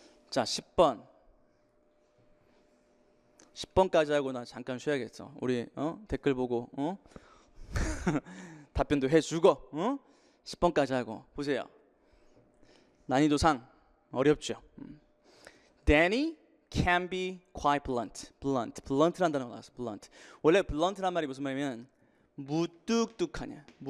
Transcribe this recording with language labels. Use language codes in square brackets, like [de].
[ko] 자, 10번까지 하고 나 잠깐 쉬어야겠어. 우리 댓글 보고 답변도 해주고 10번까지 하고. 보세요. 난이도상 어렵죠. [en] Danny can be quite blunt란 [ko] 단어가 나왔어. [en] blunt. [ko] 원래 blunt란 말이 무슨 말이면 무뚝뚝한.